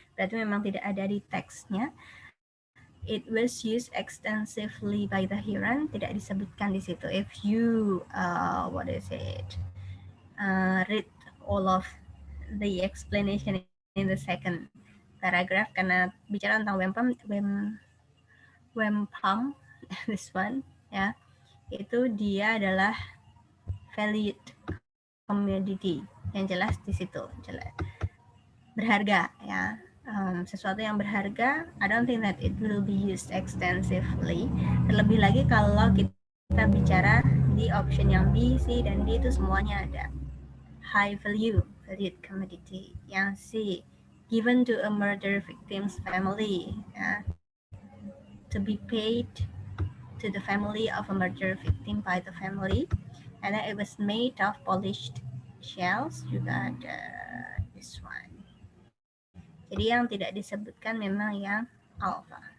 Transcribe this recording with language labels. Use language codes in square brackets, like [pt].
[id] Berarti memang tidak ada di teksnya. [en] It was used extensively by the heron. [id] Tidak disebutkan di situ. [en] If you what is it? Read all of the explanation in the second paragraph [id] karena bicara tentang [en] Wempam this one ya, [id] itu dia adalah [en] valued commodity [id] yang jelas di situ, jelas berharga ya. Sesuatu yang berharga, [en] I don't think that it will be used extensively. [id] Terlebih lagi kalau kita bicara di option yang B, C, dan D itu semuanya ada. [en] High value, valued commodity. Yang C, given to a murder victim's family, ya. To be paid to the family of a murder victim by the family. And then it was made of polished shells, [id] juga ada [en] this one. [id] Jadi yang tidak disebutkan memang yang alpha.